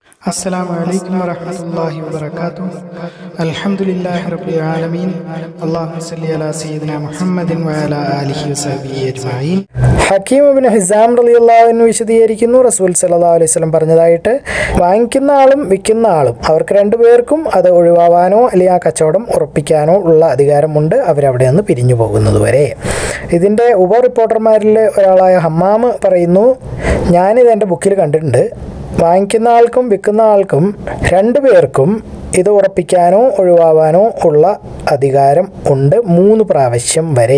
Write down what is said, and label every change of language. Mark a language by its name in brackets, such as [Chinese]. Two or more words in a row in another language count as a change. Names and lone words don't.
[Arabic] السلام عليكم ورحمة الله وبركاته. الحمد لله رب العالمين. اللهم صل على سيدنا محمد وعلى آله وصحبه أجمعين. [Malayalam] ഹക്കീം ഇബ്നു ഹിസാം [Arabic] رضي الله عنه [Malayalam] വിശദീകരിക്കുന്നു, റസൂൽ [Arabic] صلى الله عليه وسلم [Malayalam] പറഞ്ഞതായിട്ട്, വാങ്ങിക്കുന്ന ആളും വിൽക്കുന്ന ആളും അവർക്ക് രണ്ടുപേർക്കും അത് ഒഴിവാവാനോ അല്ലെങ്കിൽ ആ കച്ചവടം ഉറപ്പിക്കാനോ ഉള്ള അധികാരമുണ്ട്, അവരവിടെ നിന്ന് പിരിഞ്ഞു പോകുന്നത് വരെ. ഇതിൻ്റെ ഉപ റിപ്പോർട്ടർമാരിൽ ഒരാളായ ഹമ്മാം പറയുന്നു, ഞാനിത് എൻ്റെ ബുക്കിൽ കണ്ടിട്ടുണ്ട്, വാങ്ങിക്കുന്ന ആൾക്കും വിൽക്കുന്ന ആൾക്കും രണ്ടുപേർക്കും ഇത് ഉറപ്പിക്കാനോ ഒഴിവാവാനോ ഉള്ള അധികാരം ഉണ്ട് 3 പ്രാവശ്യം വരെ.